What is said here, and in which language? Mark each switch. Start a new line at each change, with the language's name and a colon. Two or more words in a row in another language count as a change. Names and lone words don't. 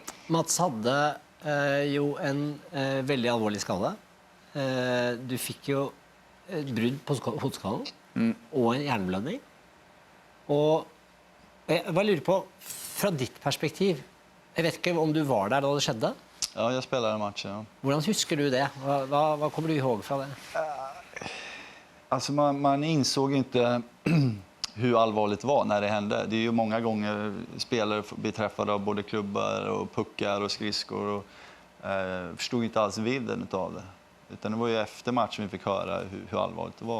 Norwegian: Mats hadde jo en veldig alvorlig skade. Du fikk jo et brudd på hodeskallen og en hjerneblødning. Og Jeg bare lurer på, fra ditt perspektiv, jeg vet ikke om du var der da det skjedde.
Swedish: Ja, jag spelade matchen. Ja.
Norwegian: Hvordan husker du det? Hva kommer du ihåg fra det?
Swedish: Alltså man insåg inte hur allvarligt det var när det hände. Det är ju många gånger spelare blir träffade av både klubbar och puckar och skridskor och förstod inte alls vidden av det. Utan det var ju efter matchen vi fick höra hur allvarligt det var.